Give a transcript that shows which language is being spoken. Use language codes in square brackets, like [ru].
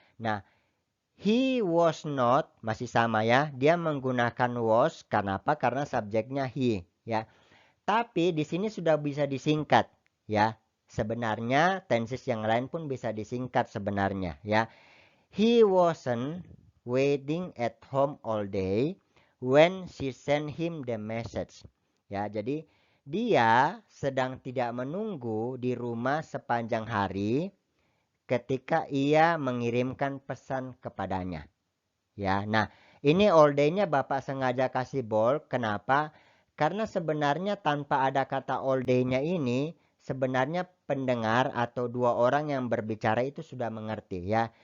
[id] Nah, [en] he was not [id] masih sama ya. Dia menggunakan was karena apa? Karena subjeknya he, ya. Tapi di sini sudah bisa disingkat, ya. Sebenarnya tenses yang lain pun bisa disingkat sebenarnya ya. [en] He wasn't waiting at home all day when she sent him the message. [id] Ya, jadi dia sedang tidak menunggu di rumah sepanjang hari ketika ia mengirimkan pesan kepadanya. Ya, nah ini all day-nya Bapak sengaja kasih bold. Kenapa? Karena sebenarnya tanpa ada kata all day-nya ini, sebenarnya pendengar atau dua orang yang berbicara itu sudah mengerti ya.